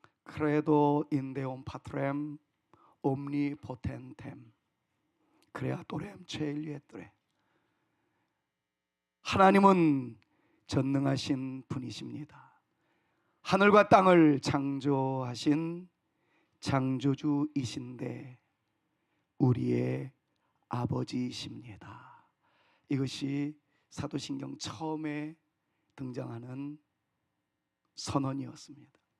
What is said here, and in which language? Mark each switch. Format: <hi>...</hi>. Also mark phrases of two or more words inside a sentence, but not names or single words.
<la>Credo in Deum Patrem Omnipotentem Creatorem Coeli et Re.</la> <ko>하나님은 전능하신 분이십니다. 하늘과 땅을 창조하신 창조주이신데 우리의 아버지이십니다. 이것이 사도신경 처음에 등장하는 선언이었습니다.</ko>